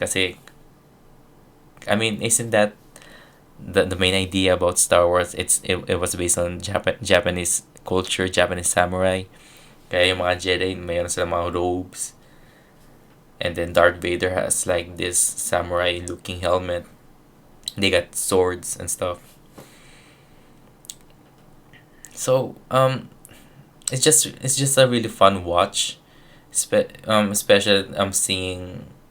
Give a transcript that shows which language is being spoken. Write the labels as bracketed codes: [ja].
[en] Kasi I mean, isn't that the main idea about Star Wars? It was based on Japanese culture, Japanese samurai. [tl] Kaya yung mga Jedi, mayroon silang mga robes. [en] And then Darth Vader has like this samurai looking helmet. They got swords and stuff. So it's just a really fun watch, especially seeing